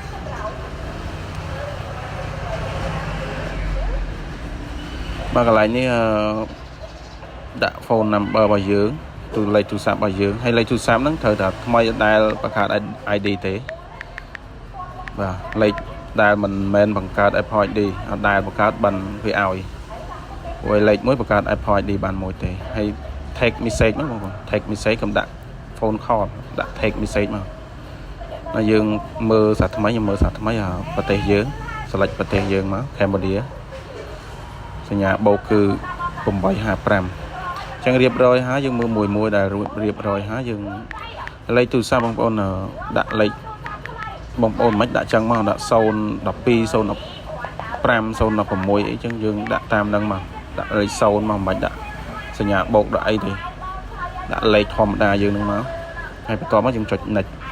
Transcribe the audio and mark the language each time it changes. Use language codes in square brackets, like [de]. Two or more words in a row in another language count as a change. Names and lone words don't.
[km] បាទកន្លែងនេះដាក់ [en] phone number [km] របស់យើងទូលេខទូរស័ព្ទរបស់យើងហើយលេខទូរស័ព្ទហ្នឹងត្រូវតែថ្មីដែលបង្កើត ID ទេបាទលេខដែលមិនមែនបង្កើត Apple ID អត់ដែល បង្កើតបានវាឲ្យព្រោះលេខមួយបង្កើត Apple ID បានមួយទេហើយ [en] take message [km] មកបងប្អូន [en] take message [km] កុំដាក់ [en] phone call [km] ដាក់ [en] take message [km] មកហើយយើងមើលសារថ្មីខ្ញុំមើលសារថ្មីប្រទេសយើង select ប្រទេសយើងមក Cambodia សញ្ញាបូក គឺ855អញ្ចឹងរៀបរយហើយយើងមើលមួយដែលរៀបរយហើយយើងលេខទូរស័ព្ទបងប្អូនដាក់លេខបងប្អូនមិនដាក់ចឹងមកដាក់012 015 016អីចឹងយើងដាក់តាមហ្នឹងមកដាក់លេខ0មកមិនដាក់សញ្ញាបូកដាក់អីទេដាក់លេខធម្មតាយើងហ្នឹងមកហើយបន្ទាប់មកយើងចុច next